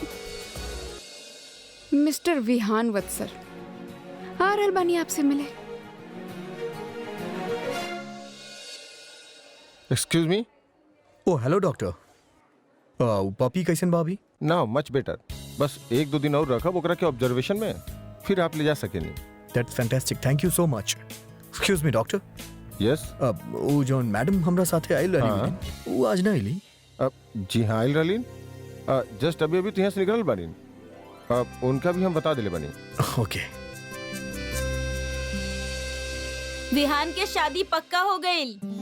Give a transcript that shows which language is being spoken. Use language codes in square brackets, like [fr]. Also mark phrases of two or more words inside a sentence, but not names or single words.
[bho] मिस्टर विहान वत्सल, आ रहल बानी आपसे मिले। [en] Excuse me. Oh hello doctor, [bho] पपी कैसन बा अभी? [en] Now much better. [bho] बस 1-2 दिन और रखब ओकरा के ऑब्जर्वेशन में, फिर आप ले जा सकेनी। [en] That's fantastic, thank you so much. Excuse me doctor, यस। [bho] वो जौन मैडम हमरा साथे आइल रही हाँ। वो आज ना आइली? जी हाँ आइल रहलीन, जस्ट अभी तो यहाँ से निकल बानी। उनका भी हम बता दिले बानी। ओके। विहान के शादी पक्का हो गई।